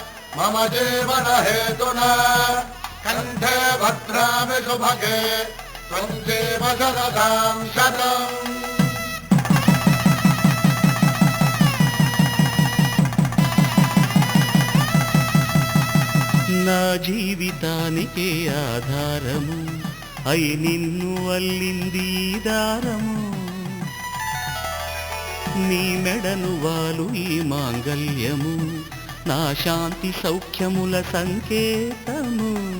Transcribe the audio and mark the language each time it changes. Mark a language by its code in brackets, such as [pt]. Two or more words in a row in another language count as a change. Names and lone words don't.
[sa] मम जीवन हेतुना कंठे भद्रामि सुभगे त्वं जीव शरदां शतम्। [te] నా జీవితానికే ఆధారము అయి నిన్ను అల్లింది దారము నీ మెడను వాలు ఈ మాంగల్యము నా శాంతి సౌఖ్యముల సంకేతము